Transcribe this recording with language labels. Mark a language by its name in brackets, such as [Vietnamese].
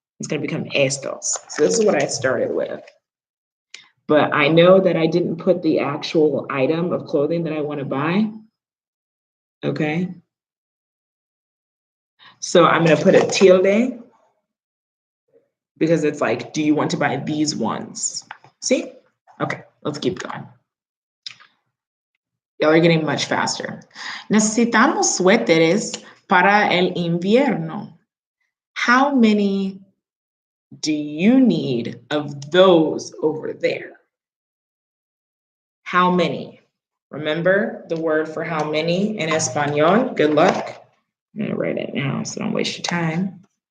[English] It's going to become estos. So this is what I started with. But I know that I didn't put the actual item of clothing that I want to buy. Okay. So I'm going to put a tilde because it's like, do you want to buy these ones? See? Okay, let's keep going. Y'all are getting much faster. [Spanish] Necesitamos suéteres para el invierno. [English] How many do you need of those over there? How many? Remember the word for how many in Espanol? Good luck. I'm going to write it now so don't waste your time.